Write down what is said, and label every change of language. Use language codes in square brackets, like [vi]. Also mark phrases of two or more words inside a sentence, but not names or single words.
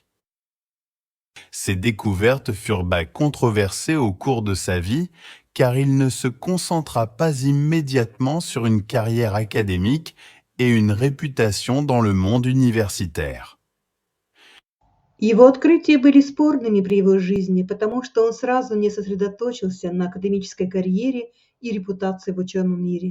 [fr] Ces découvertes furent controversées au cours de sa vie, car il ne se concentra pas immédiatement sur une carrière académique et une réputation dans le monde universitaire. [ru] Его открытия были спорными при его жизни, потому что он сразу не сосредоточился на академической карьере и репутации в ученом мире.